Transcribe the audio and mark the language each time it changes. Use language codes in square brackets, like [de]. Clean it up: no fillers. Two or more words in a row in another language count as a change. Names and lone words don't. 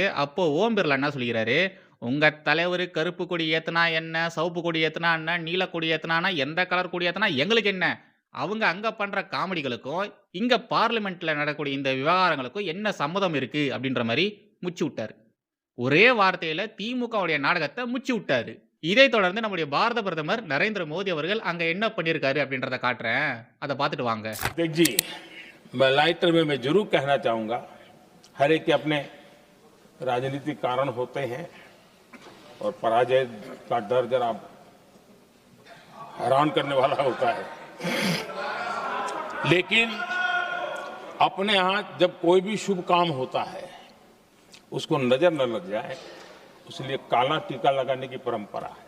[ta] அப்போ ஓம் பிர்லா என்ன சொல்கிறாரு, உங்க தலைவர் கருப்பு கொடி ஏத்துனா என்ன, சிவப்பு கொடி ஏத்துனா என்ன, நீல கொடி ஏத்துனா எந்த கலர் கொடி ஏத்துனா எங்களுக்கு என்ன, அவங்க அங்க பண்ற காமெடிகளுக்கும் இங்க பார்லிமெண்ட்ல நடக்கக்கூடிய இந்த விவகாரங்களுக்கும் என்ன சம்மதம் இருக்கு அப்படின்ற மாதிரி முச்சு விட்டாரு. ஒரே வார்த்தையில திமுகவுடைய நாடகத்தை முச்சு விட்டாரு. இதை தொடர்ந்து நம்முடைய பாரத பிரதமர் நரேந்திர மோடி அவர்கள் அங்க என்ன பண்ணிருக்காரு அப்படின்றத காட்டுறேன், அதை பார்த்துட்டு வாங்க. [hi] जी मैं लाइटर में मैं जरूर कहना चाहूंगा, हर एक के अपने राजनीतिक कारण होते हैं और पराजय का डर जरा हैरान करने वाला होता है, लेकिन अपने यहाँ जब कोई भी शुभ काम होता है उसको नजर न लग जाए, इसलिए काला टीका लगाने की परंपरा है.